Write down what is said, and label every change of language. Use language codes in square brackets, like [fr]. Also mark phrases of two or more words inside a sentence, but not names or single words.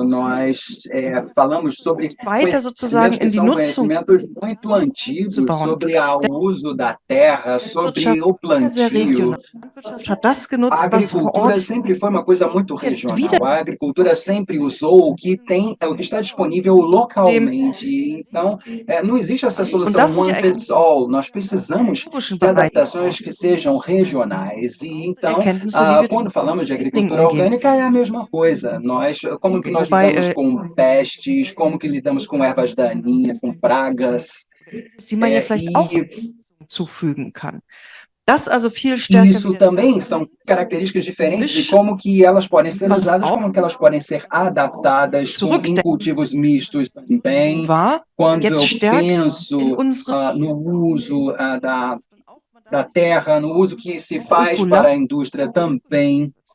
[pt] Nós falamos sobre conhecimentos muito antigos sobre o uso da terra, sobre o plantio. A agricultura sempre foi uma coisa muito regional. A agricultura sempre usou o que está disponível localmente. Então, não existe essa solução [en] one fits all. [pt] Nós precisamos de adaptações que sejam regionais. E então, quando falamos de agricultura orgânica, é a mesma coisa. Como que nós lidamos com pestes, como que lidamos com ervas daninhas, com pragas. [de] Zufügen kann. Das also viel stärker. [pt] Isso também são características diferentes de como que elas podem ser usadas, como que elas podem ser adaptadas em cultivos mistos também. Quando eu penso no uso da terra, no uso que se faz para a indústria também.